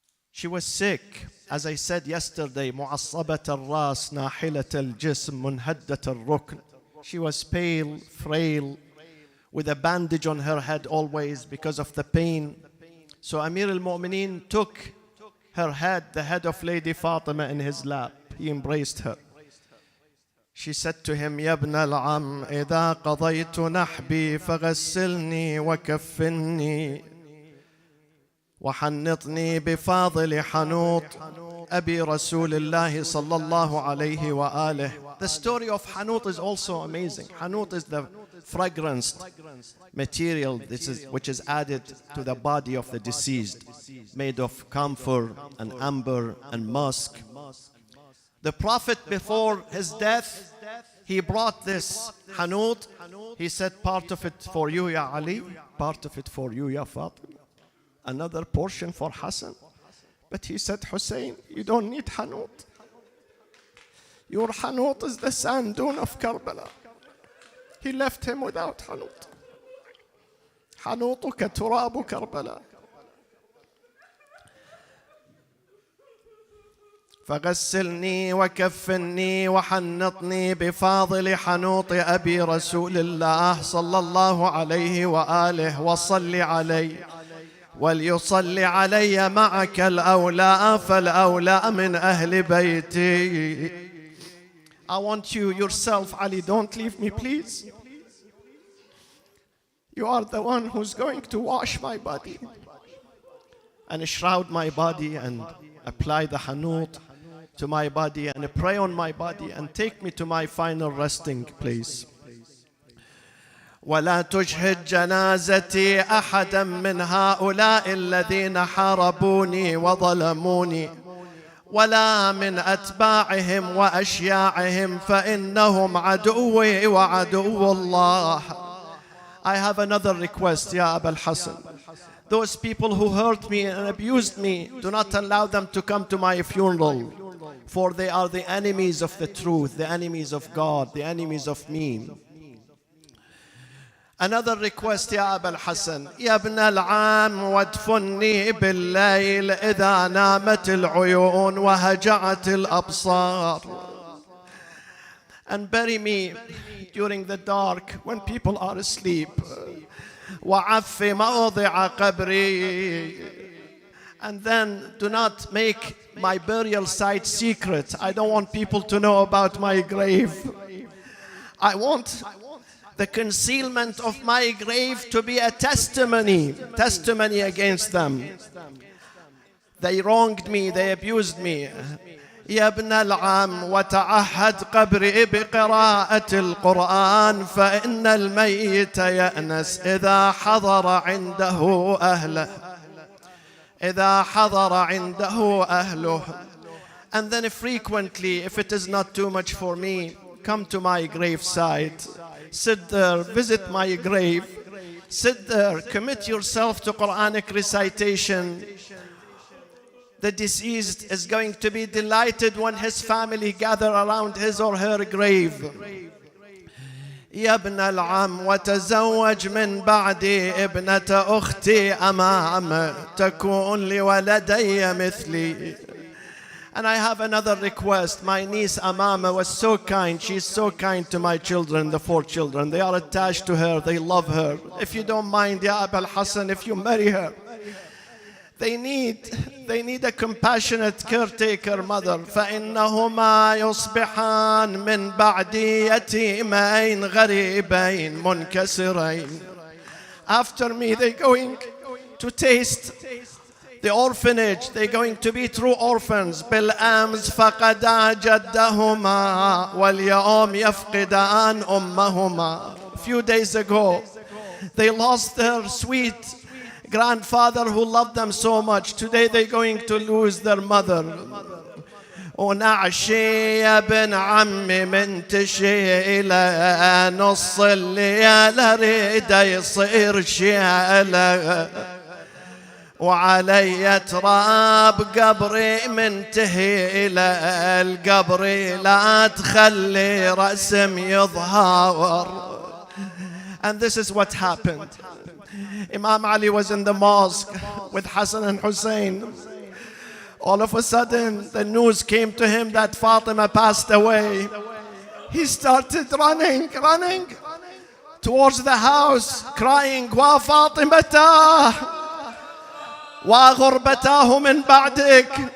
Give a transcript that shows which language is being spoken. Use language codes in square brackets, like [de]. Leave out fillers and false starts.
[en] She was sick, as I said yesterday, [ar] معصبة الراس ناحلة الجسم منهدة الركن. [en] She was pale, frail, with a bandage on her head always because of the pain. So Amir al-Mu'mineen took her head, the head of Lady Fatima, in his lap. He embraced her. She said to him, [ar] يا ابن العم إذا قضيت نحبي فغسلني وكفني وحنطني بفاضل حنوط أبي رسول الله صلى الله عليه وآله. [en] The story of Hanut is also amazing. Hanut is the fragranced material which is added to the body of the deceased, made of camphor and amber and musk. The Prophet, before his death, he brought this Hanut. He said, part of it for you, Ya Ali, part of it for you, Ya Fatima, another portion for Hassan. But he said, Hussein, you don't need Hanut. Your Hanut is the sand dune of Karbala. He left him without Hanut. [ar] حنوطك تراب كربلاء. فغسلني وكفني وحنطني بفاضل حنوط أبي رسول الله صلى الله عليه وآله وصل عليه. وليصلي علي معك الأولى فالأولى من أهل بيتي. [en] I want you yourself, Ali, don't leave me, please. You are the one who's going to wash my body and shroud my body and apply the hanut to my body and pray on my body and take me to my final resting place. [ar] ولا تشهد جنازتي أحدا من هؤلاء الذين حاربوني وظلموني ولا من أتباعهم وأشياعهم فإنهم عدوي وعدو الله. [en] I have another request, Ya Abul Hassan. Those people who hurt me and abused me, do not allow them to come to my funeral, for they are the enemies of the truth, the enemies of God, the enemies of me. Another request, Ya Abul Hassan. [ar] يا ابن العام وادفني بالليل إذا نامت العيون وهجعت الأبصار. [en] And bury me during the dark when people are asleep. [ar] وعف موضع قبري. [en] And then do not make my burial site secret. I don't want people to know about my grave. I want the concealment of my grave to be a testimony against them. They wronged me, they abused me. [ar] يا ابن العم وتعهد قبري بقراءة القرآن فإن الميت يأنس إذا حضر عنده أهله. إذا حضر عنده أهله. [en] And then frequently, if it is not too much for me, come to my graveside. Sit there, visit my grave. Sit there, commit yourself to Quranic recitation. The deceased is going to be delighted when his family gather around his or her grave. [ar] يا ابن العم وتزوج من بعدي ابنة أختي أمام تكون لولدي مثلي. [en] And I have another request. My niece Amama was so kind. She's so kind to my children, the 4 children. They are attached to her. They love her. If you don't mind, Ya Abul Hassan, if you marry her, they need a compassionate caretaker mother. [ar] فإنهما يصبحان من بعدي يتيمين غريبين منكسرين. [en] After me, they're going to taste the orphanage. They're going to be true orphans. [ar] بالأمس فقدا جدهما واليوم يفقدان أمهما. [en] A few days ago, they lost their sweet grandfather who loved them so much. Today they're going to lose their mother. [ar] ونعشي يا ابن عمي منتشي إلى نص الليل ريد يصير شيله وعلي تراب قبري منتهي إلى القبر لا تخلي رسم يظهر. [en] And this is what happened. Imam Ali was in the mosque with Hassan and Hussein. All of a sudden, the news came to him that Fatima passed away. He started running towards the house, crying, [ar] "Wa Fatimata, wa ghurbatah min ba'dik."